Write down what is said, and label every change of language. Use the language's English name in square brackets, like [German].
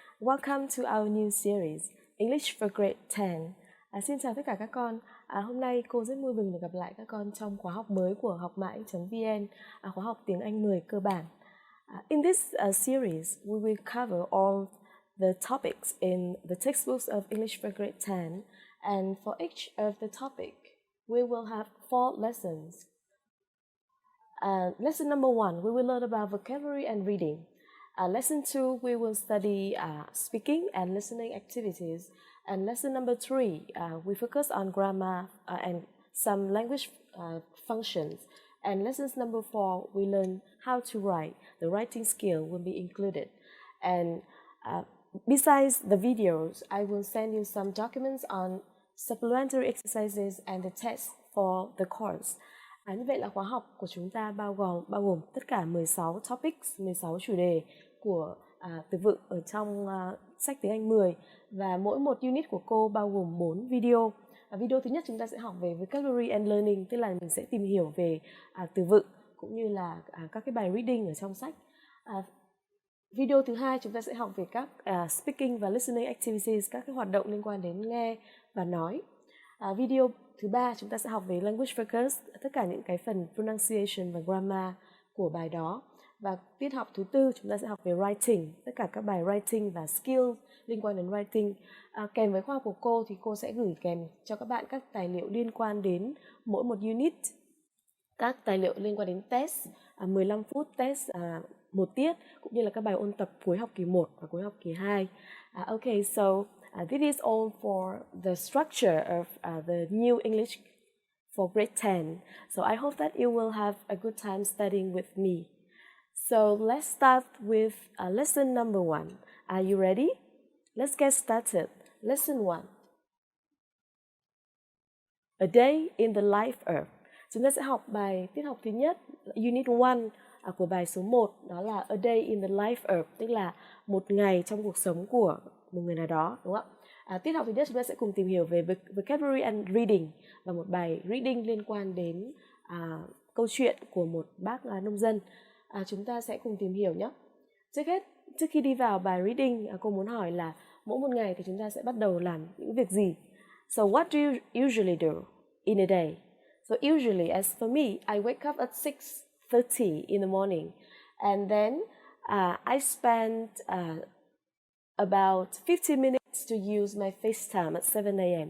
[English] Welcome to our new series, English for Grade 10. [Vietnamese] Xin chào tất cả các con. Hôm nay cô rất vui mừng được gặp lại các con trong khóa học mới của hocmai.vn, khóa học tiếng Anh 10 cơ bản. [English] In this series, we will cover all the topics in the textbooks of English for Grade 10, and for each of the topic, we will have 4 lessons. Lesson number 1, we will learn about vocabulary and reading. Lesson 2, we will study speaking and listening activities. And lesson number 3, we focus on grammar and some language functions. And lessons number 4, we learn how to write. The writing skill will be included. And besides the videos, I will send you some documents on supplementary exercises and the tests for the course. [Vietnamese] Như vậy là khóa học của chúng ta bao gồm tất cả 16 topics, 16 chủ đề của từ vựng ở trong sách tiếng Anh 10, và mỗi một unit của cô bao gồm 4 video. Video thứ nhất chúng ta sẽ học về vocabulary and learning, tức là mình sẽ tìm hiểu về từ vựng cũng như là các cái bài reading ở trong sách. Video thứ hai chúng ta sẽ học về các speaking và listening activities, các cái hoạt động liên quan đến nghe và nói. Video thứ ba chúng ta sẽ học về language focus, tất cả những cái phần pronunciation và grammar của bài đó. Và tiết học thứ tư chúng ta sẽ học về writing, tất cả các bài writing và skills liên quan đến writing. Kèm với khóa học của cô thì cô sẽ gửi kèm cho các bạn các tài liệu liên quan đến mỗi một unit, các tài liệu liên quan đến test 15 phút test một tiết, cũng như là các bài ôn tập cuối học kỳ 1 và cuối học kỳ 2. [English] Okay, so this is all for the structure of the new English for grade 10. So I hope that you will have a good time studying with me. So let's start with lesson number 1. Are you ready? Let's get started. Lesson 1. A day in the life of. [Vietnamese] Chúng ta sẽ học bài tiết học thứ nhất, Unit 1 của bài số 1, đó là A day in the life of, tức là một ngày trong cuộc sống của một người nào đó, đúng không ạ? Tiết học thứ nhất chúng ta sẽ cùng tìm hiểu về vocabulary and reading và một bài reading liên quan đến câu chuyện của một bác nông dân. Chúng ta sẽ cùng tìm hiểu nhé. Trước khi đi vào bài reading, cô muốn hỏi là mỗi một ngày thì chúng ta sẽ bắt đầu làm những việc gì? [English] So what do you usually do in a day? So usually, as for me, I wake up at 6:30 in the morning, and then I spend about 15 minutes to use my FaceTime at 7 a.m.